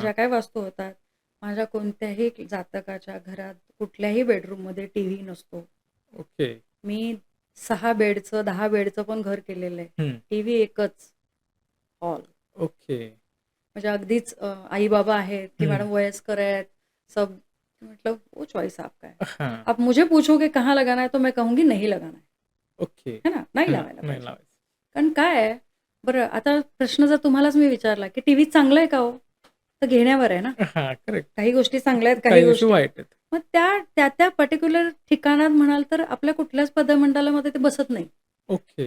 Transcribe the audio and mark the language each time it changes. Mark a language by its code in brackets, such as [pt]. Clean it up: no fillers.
[mr] ज्या काही वास्तू होतात, माझ्या कोणत्याही जातकाच्या घरात कुठल्याही बेडरूममध्ये टीव्ही नसतो. [en] Okay. [mr] मी 6 बेडचं, 10 बेडचं पण घर केलेलं आहे. हं. टीव्ही एकच, हॉल. [en] Okay. [mr] म्हणजे अगदीच आई-बाबा आहेत की हं. मॅडम वयस्कर आहेत, [hi] सब मतलब वो चॉइस आपका है. हां. आप मुझे पूछोगे कहाँ लगाना है, तो मैं कहूँगी नहीं लगाना है. [en] Okay. [hi] है ना? नाही हां. [mr] लावायला नाही पाहिजे. लावायचं. कारण काय आहे, बरं आता प्रश्न जर तुम्हालाच मी विचारला, की टीव्ही चांगला आहे का हो? तर घेण्यावर आहे ना. [en] हां, करेक्ट. [mr] काही गोष्टी चांगल्या आहेत, काही काही गोष्टी गोष्टी वाईट आहेत. मग त्या पर्टिक्युलर ठिकाणात म्हणाल तर आपल्या कुठल्याच पदमंडलामध्ये ते बसत नाही. [en] Okay.